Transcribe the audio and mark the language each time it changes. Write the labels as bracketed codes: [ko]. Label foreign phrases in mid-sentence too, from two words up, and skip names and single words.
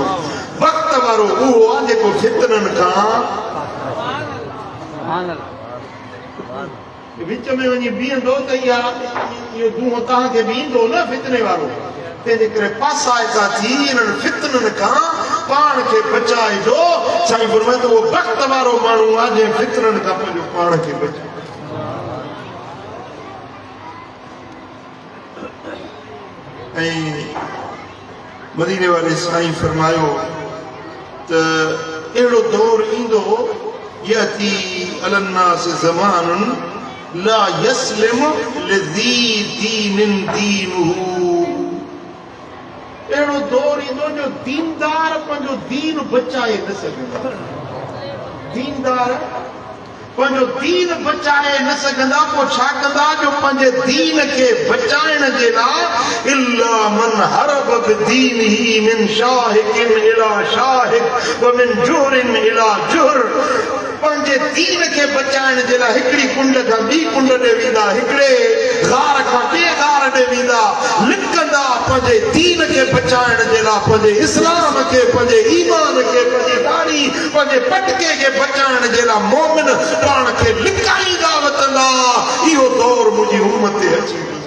[sd] वक्त वारो उहो आहे जेको फितननि खां विच में वञी बीहंदो त इहो दूंहों तव्हांखे बि ईंदो न फितने वारो। तंहिंजे करे पासाइता थी इन्हनि फितननि खां पाण खे बचाए जो साईं फरमाए तो वो वक्त वारो माण्हू आहे जंहिं फितरनि खां पंहिंजो पाण खे बचाए ऐं मदीने वाले साईं फरमायो त अहिड़ो दौर ईंदो [ar] يأتي على الناس زمان لا يسلم لذي دين دينه [sd] अहिड़ो दौर ईंदो जो दीनदार पंहिंजो दीन बचाए न सघंदा दीनदार पंहिंजो दीन बचाए न सघंदा पोइ छा कंदा जो पंहिंजे दीन खे बचाइण जे लाइ [ar] إلا من هرب بدينه من شاهق إلى شاهق ومن جحر إلى جحر [sd] पंहिंजे दीन खे बचाइण जे लाइ हिकिड़ी कुंड खां ॿी कुंड ॾे वेंदा हिकिड़े गार खां ॿिए गार ॾे वेंदा लिकंदा पंहिंजे दीन खे बचाइण जे लाइ पंहिंजे इस्लाम खे पंहिंजे ईमान खे पंहिंजे दाढ़ी पंहिंजे पटके खे बचाइण जे लाइ मोमिन पाण खे लिकाईंदा वतंदा इहो दौर मुंहिंजी उम्मत ते अची